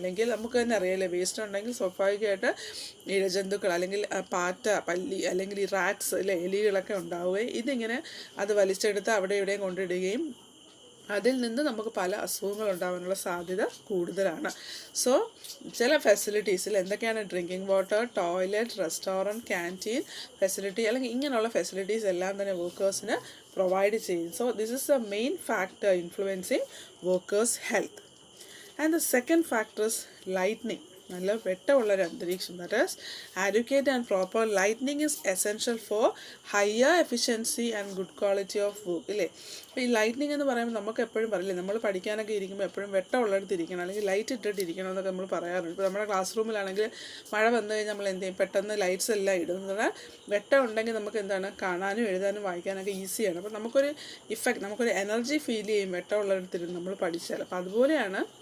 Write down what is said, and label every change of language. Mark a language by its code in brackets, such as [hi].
[ml] അല്ലെങ്കിൽ നമുക്ക് തന്നെ അറിയാമല്ലേ, വേസ്റ്റ് ഉണ്ടെങ്കിൽ സ്വാഭാവികമായിട്ട് ഇഴജന്തുക്കൾ അല്ലെങ്കിൽ പാറ്റ, പല്ലി അല്ലെങ്കിൽ ഈ റാറ്റ്സ് അല്ലെ, എലികളൊക്കെ ഉണ്ടാവുകയും ഇതിങ്ങനെ അത് വലിച്ചെടുത്ത് അവിടെ ഇവിടെയും കൊണ്ടിടുകയും അതിൽ നിന്ന് നമുക്ക് പല അസുഖങ്ങൾ ഉണ്ടാകാനുള്ള സാധ്യത കൂടുതലാണ്. സോ ചില ഫെസിലിറ്റീസിൽ എന്തൊക്കെയാണ്? Drinking water, toilet, restaurant, canteen facility അല്ലെങ്കിൽ ഇങ്ങനെയുള്ള ഫെസിലിറ്റീസ് എല്ലാം തന്നെ വർക്കേഴ്സിന് പ്രൊവൈഡ് ചെയ്യും. [en] So this is the main factor influencing workers health. And the second factor is lightning, [ml] നല്ല വെട്ടമുള്ളൊരു അന്തരീക്ഷം, [en] That is adequate and proper lighting is essential for higher efficiency and good quality of work ഇല്ലേ. [ml] അപ്പോൾ ഈ lightning എന്ന് പറയുമ്പോൾ നമുക്ക് എപ്പോഴും പറയില്ലേ, നമ്മൾ പഠിക്കാനൊക്കെ ഇരിക്കുമ്പോൾ എപ്പോഴും വെട്ടമുള്ളിടത്ത് ഇരിക്കണം അല്ലെങ്കിൽ ലൈറ്റ് ഇട്ടിട്ടിരിക്കണം എന്നൊക്കെ നമ്മൾ പറയാറുണ്ട്. ഇപ്പോൾ നമ്മുടെ ക്ലാസ് റൂമിലാണെങ്കിൽ മഴ വന്നു കഴിഞ്ഞാൽ നമ്മൾ എന്ത് ചെയ്യും? പെട്ടെന്ന് ലൈറ്റ്സ് എല്ലാം ഇടുന്നത് വെട്ടം ഉണ്ടെങ്കിൽ നമുക്ക് എന്താണ് കാണാനും എഴുതാനും വായിക്കാനൊക്കെ ഈസിയാണ്. അപ്പോൾ നമുക്കൊരു നമുക്കൊരു എനർജി ഫീൽ ചെയ്യും വെട്ടമുള്ളിടത്തിരുന്ന് നമ്മൾ പഠിച്ചാൽ. അപ്പോൾ അതുപോലെയാണ്